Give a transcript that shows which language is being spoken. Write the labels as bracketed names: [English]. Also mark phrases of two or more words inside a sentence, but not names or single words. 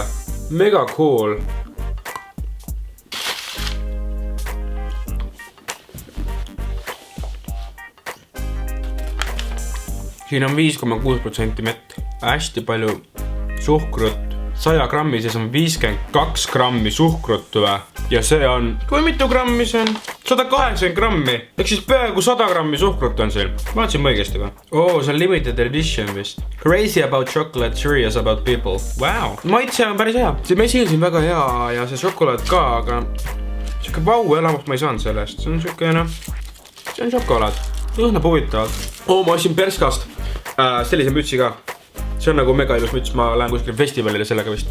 [English] Mega cool. [Estonian] Siin on 5,6% mett. Hästi palju suhkrut. 100 grammi sees on 52 grammi suhkrut ja see on, kui mitu grammi see on? 180 grammi. Ehk siis peaaegu 100 grammi suhkrut on siin. Vaatasin ma õigesti või? See on [English] limited edition [Estonian] vist. [English] Crazy about chocolate, curious about people. [Estonian] Wow. Maitse on päris hea. See mesi on siin väga hea ja see šokolaad ka, aga siuke vau elamust ma ei saanud sellest. See on siuke, see on šokolaad. Õhnab huvitavalt. Ma ostsin Perskast sellise mütsi ka. See on nagu mega ilus müts, ma lähen kuskil festivalile sellega vist.